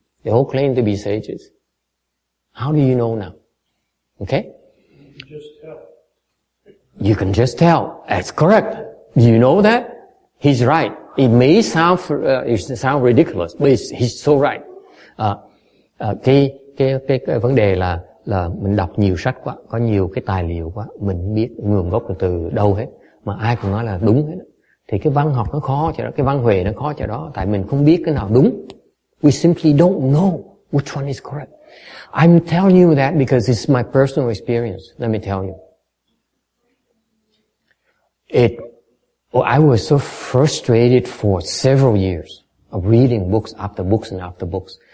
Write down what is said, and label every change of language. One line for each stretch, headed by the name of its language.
English: They all claim to be sages. How do you know now? Okay? You can just tell. You can just tell. That's correct. Do you know that? He's right. It may sound ridiculous, but he's so right.
Vietnamese: Cái vấn đề là mình đọc nhiều sách quá, có nhiều cái tài liệu quá, mình không biết nguồn gốc từ đâu hết, mà ai cũng nói là đúng hết. Thì cái văn học nó khó cho đó, cái văn huệ nó khó cho đó, tại mình không biết cái nào đúng.
English: We simply don't know which one is correct. I'm telling you that because it's my personal experience. Let me tell you. I was so frustrated for several years of reading books after books and after books.